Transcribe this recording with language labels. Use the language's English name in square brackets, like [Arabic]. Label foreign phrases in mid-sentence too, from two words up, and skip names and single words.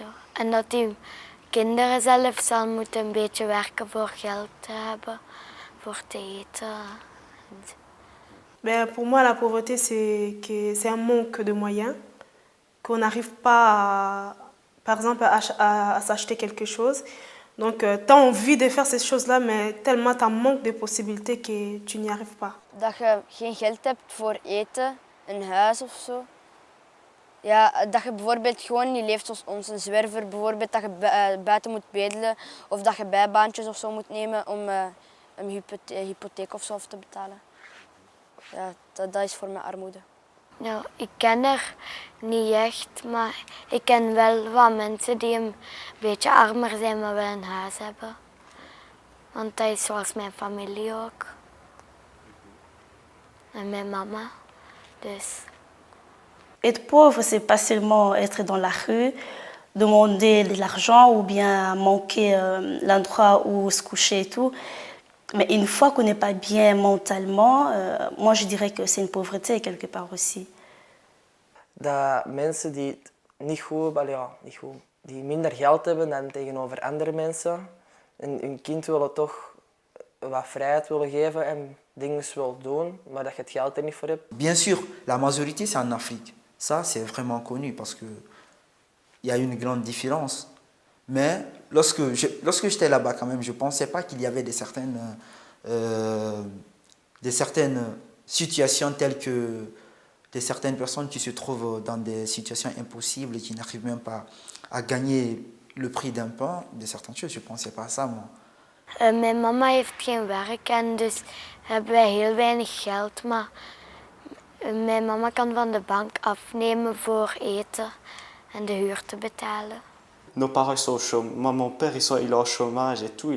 [Dutch] En dat die kinderen zelfs al moeten een beetje werken voor geld te hebben, voor te eten. [French] Ben, pour moi, la pauvreté, c'est un manque de moyens, qu'on n'arrive pas, par exemple, à s'acheter quelque chose. Donc, tu as envie de faire ces choses-là, mais tellement tu manques de possibilités que tu n'y arrives pas. [Dutch] Dat je geen geld hebt voor eten, een huis of zo. Ja, dat je bijvoorbeeld gewoon niet leeft zoals ons, een zwerver bijvoorbeeld, dat je buiten moet bedelen of dat je bijbaantjes of zo moet nemen om een hypotheek of zo af te betalen. Ja, dat is voor mij armoede. Nou, ik ken er niet echt, maar ik ken wel wat mensen die een beetje armer zijn, maar wel een huis hebben. Want dat is zoals mijn familie ook. En mijn mama, dus. [French] Être pauvre, c'est pas seulement être dans la rue, demander de l'argent ou bien manquer l'endroit où se coucher et tout. Mais une fois qu'on n'est pas bien mentalement, moi je dirais que c'est une pauvreté quelque part aussi. [Dutch] Dat mensen die die minder geld hebben dan tegenover andere mensen, en hun kind willen toch wat vrijheid willen geven en dingen willen doen, maar dat je het geld er niet voor hebt. [French] Bien sûr, la majorité c'est en Afrique. Ça c'est vraiment connu parce que il y a une grande différence. Mais lorsque j'étais là-bas quand même, je ne pensais pas qu'il y avait des certaines situations telles que certaines personnes qui se trouvent dans des situations impossibles et qui n'arrivent même pas à gagner le prix d'un pain, de certaines choses. Je ne pensais pas à ça, moi. [Dutch] Mijn mama heeft geen werk en dus hebben wij heel weinig geld. Maar mijn mama kan van de bank afnemen voor eten en de huur te betalen. [French] Nos parents sont au chômage. Moi, mon père, il est au chômage et tout.